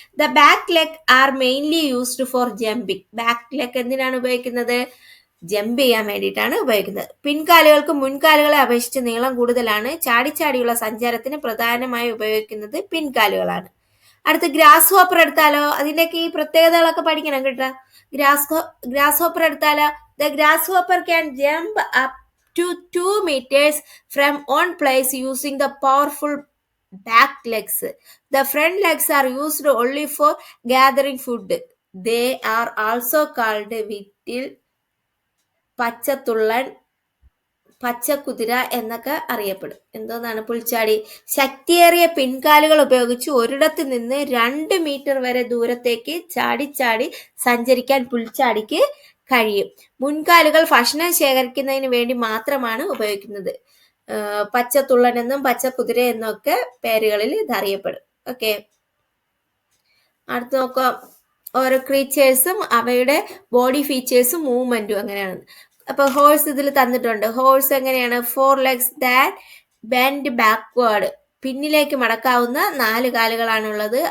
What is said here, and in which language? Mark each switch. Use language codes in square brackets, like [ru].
[en] The back leg are mainly used for jumping. [ml] Back leg എന്തിനാണ് ഉപയോഗിക്കുന്നത്? Jump ചെയ്യാൻ വേണ്ടിയിട്ടാണ് ഉപയോഗിക്കുന്നത്. പിൻകാലുകൾക്ക് മുൻകാലുകളെ അപേക്ഷിച്ച് നീളം കൂടുതലാണ്. ചാടിച്ചാടിയുള്ള സഞ്ചാരത്തിന് പ്രധാനമായി ഉപയോഗിക്കുന്നത് പിൻകാലുകളാണ്. അടുത്ത് ഗ്രാസ് ഹോപ്പർ എടുത്താലോ? അതിൻ്റെയൊക്കെ ഈ പ്രത്യേകതകളൊക്കെ പഠിക്കണം കേട്ടോ. ഗ്രാസ് ഹോപ്പർ എടുത്താലോ? [en] The grasshopper can jump up to 2 meters from one place using the powerful back legs. The front legs are used only for gathering food. They are also called vittil, പച്ചത്തുള്ളൻ, [ml] Pachakuthira എന്നൊക്കെ അറിയപ്പെടും. എന്തോന്നാണ് പുൽച്ചാടി? ശക്തിയേറിയ പിൻകാലുകൾ ഉപയോഗിച്ച് ഒരിടത്ത് നിന്ന് 2 metre വരെ ദൂരത്തേക്ക് ചാടി സഞ്ചരിക്കാൻ പുൽച്ചാടിക്ക് കഴിയും. മുൻകാലുകൾ ഭക്ഷണം ശേഖരിക്കുന്നതിന് വേണ്ടി മാത്രമാണ് ഉപയോഗിക്കുന്നത്. പച്ചത്തുള്ളൻ എന്നും പച്ചക്കുതിര എന്നും ഒക്കെ പേരുകളിൽ ഇത് അറിയപ്പെടും. ഓക്കെ, അടുത്ത് നോക്കാം. ഓരോ ക്രീച്ചേഴ്സും അവയുടെ ബോഡി ഫീച്ചേഴ്സും മൂവ്മെന്റും അങ്ങനെയാണ്. അപ്പൊ ഹോഴ്സ് ഇതിൽ തന്നിട്ടുണ്ട്. ഹോഴ്സ് എങ്ങനെയാണ്? [en] 4 legs that bend backward, [ml] പിന്നിലേക്ക് മടക്കാവുന്ന 4 കാലുകളാണുള്ളത്.